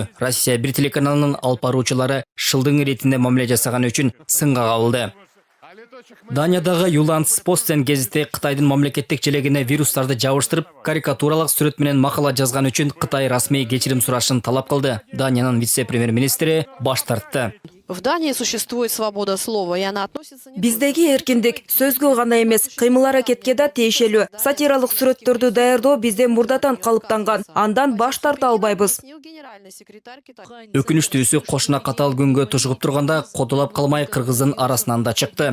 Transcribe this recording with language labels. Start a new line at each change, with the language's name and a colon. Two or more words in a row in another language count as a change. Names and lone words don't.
Kyrgyz: Россия бир телеканалынын алып баруучулары шылдың иретинде мамиле жасаган үчүн сынга кабылды. Даниядагы Юланс Постен гезити Кытайдын мамлекеттик желегине вирустарды жабыштырып, карикатуралык сүрөт менен макала жазган үчүн Кытай расмий кечирим сурашын талап кылды. Даниянын вице-премьер-министри баш тартты.
Russian: В Дании существует свобода слова, и она относится...
Kyrgyz: Биздеги эркиндик сөзгө гана эмес, кыймыл-аракетке да тиешелүү. Сатиралык сүрөттөрдү даярдоо бизден мурдатан калыптанган. Андан баш тарта албайбыз. Өкүнүчтүүсү кошуна катал күнгө тушугуп турганда кодолоп калмай кыргыздын арасынан да чыкты.